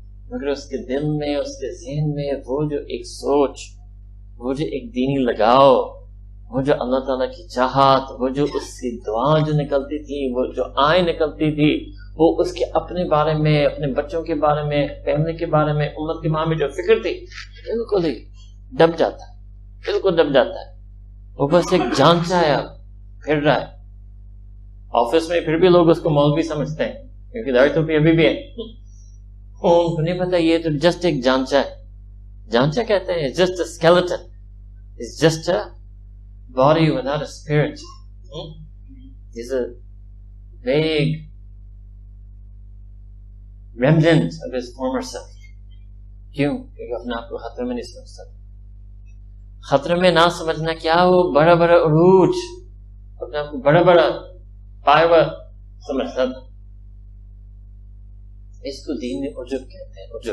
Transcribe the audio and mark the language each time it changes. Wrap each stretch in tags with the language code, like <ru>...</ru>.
<ur>مگر اس کے دل میں، اس کے ذہن میں وہ جو ایک سوچ، وہ جو ایک دینی لگاؤ، وہ جو اللہ تعالیٰ کی چاہت، وہ جو اس کی دعا جو نکلتی تھی، وہ جو آئیں نکلتی تھی، وہ اس کے اپنے بارے میں، اپنے بچوں کے بارے میں، فیملی کے بارے میں، امت کے بارے میں جو فکر تھی، بالکل ہی دب جاتا ہے، بالکل دب جاتا ہے۔ وہ بس ایک جانچا ہے، پھر رہا ہے آفس میں، پھر بھی لوگ اس کو مولوی سمجھتے ہیں کیونکہ داڑھی ٹوپی ابھی بھی ہے، ان کو نہیں پتا یہ تو جسٹ ایک جانچا ہے۔ جانچا کہتے ہیں</ur> <en>Just a skeleton, it's just a body without a spirit. It's a vague remnant of his former self.</en> <ur>کیوں؟ کیونکہ اپنے آپ کو خطرے میں نہیں سمجھتا۔ خطرے میں نہ سمجھنا کیا، وہ بڑا بڑا عروج، اپنے آپ کو بڑا بڑا پائے ہوا سمجھتا تھا۔ اس کو دین میں عجب کہتے ہیں۔</ur>